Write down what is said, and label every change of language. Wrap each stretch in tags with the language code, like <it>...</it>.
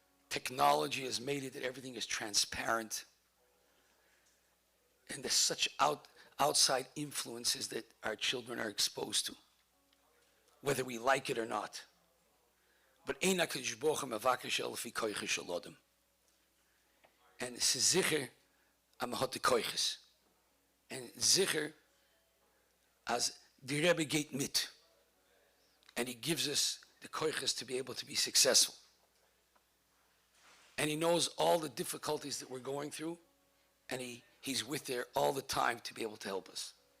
<en>Technology has made it that everything is transparent. And there's such outside influences that our children are exposed to, whether we like it or not.</en> <he>But ein HaKadosh Baruch Hu mevakesh lefi koiches shel adam.</he> <yi>And es ist sicher, am hat die koiches.</yi> <en>And sicher, as the Rebbe geht mit, and he gives us the koiches to be able to be successful. And he knows all the difficulties that we're going through, and he's with there all the time to be able to help us.</en>